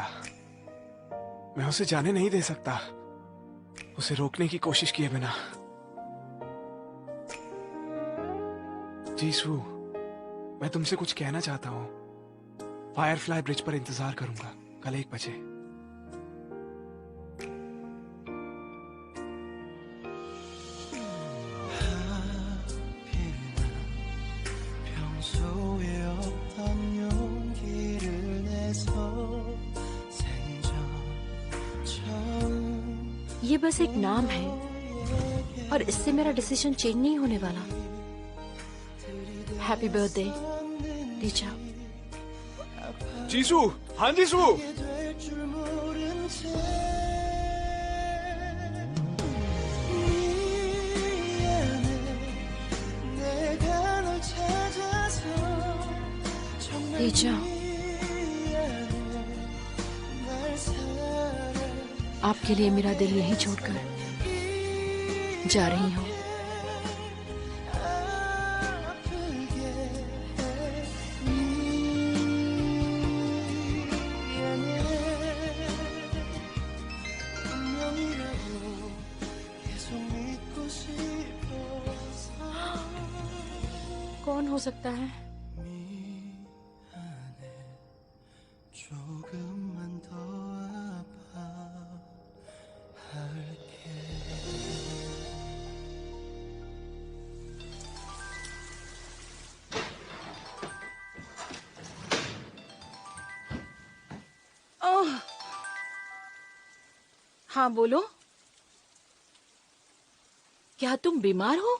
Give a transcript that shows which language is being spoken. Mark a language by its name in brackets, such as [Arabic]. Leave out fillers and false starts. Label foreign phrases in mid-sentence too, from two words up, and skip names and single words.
[Hindi] मैं उसे जाने नहीं दे सकता, उसे रोकने की कोशिश किए बिना। जीसू, मैं तुमसे कुछ कहना चाहता हूँ। फायरफ्लाई ब्रिज पर इंतजार करूंगा कल 1 बजे। [Korean] 평소에 없던 용기를 내서 생전처럼 [Hindi] ये बस एक नाम है और इससे मेरा [English] decision change [Hindi] नहीं होने वाला। [English] happy birthday teacher. [Hindi] जीसू, हाँ जीसू। [Korean] 될 줄 모른 채 미안해 내가 널 찾아서 정말 [Hindi] टीचर, [Korean] 미안해 날 사랑 [Hindi] आपके लिए मेरा दिल यहीं छोड़कर जा रही हूँ। [Korean] 아프게 해 미안해 운명이라고 계속 믿고 싶어서 [Hindi] कौन हो सकता है? [Korean] 미안해 조금만 더 아파할게 [Hindi] ओह! हाँ बोलो। क्या तुम बीमार हो?